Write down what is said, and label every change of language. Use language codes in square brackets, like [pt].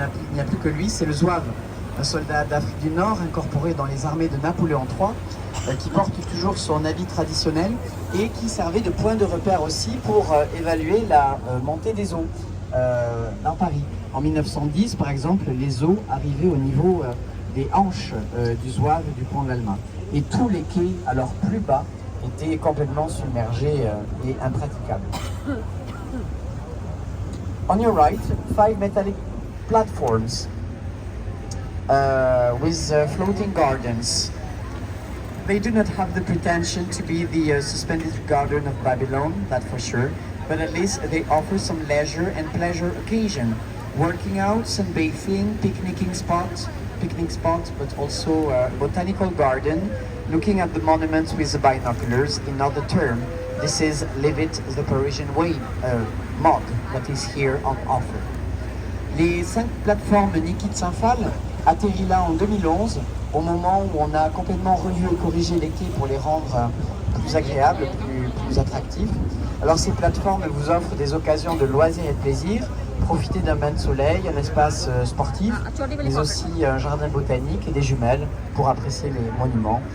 [fr] Il n'y a plus que lui, c'est le Zouave, un soldat d'Afrique du Nord incorporé dans les armées de Napoléon III, qui porte toujours son habit traditionnel et qui servait de point de repère aussi pour évaluer la montée des eaux dans Paris. En 1910, par exemple, les eaux arrivaient au niveau des hanches du Zouave du pont de l'Alma. Et tous les quais, alors plus bas, étaient complètement submergés et impraticables. [en] On your right, 5 metallic platforms with floating gardens. They do not have the pretension to be the suspended garden of Babylon, that for sure, but at least they offer some leisure and pleasure occasion. Working out, sunbathing, picnic spots, but also a botanical garden, looking at the monuments with the binoculars. In other term, this is Live It the Parisian Way mode that is here on offer. [fr] Les 5 plateformes Niki de Saint-Phal atterrit là en 2011, au moment où on a complètement revu et corrigé les quais pour les rendre plus agréables, plus attractifs. Alors ces plateformes vous offrent des occasions de loisirs et de plaisir. Profitez d'un bain de soleil, un espace sportif, mais aussi un jardin botanique et des jumelles pour apprécier les monuments.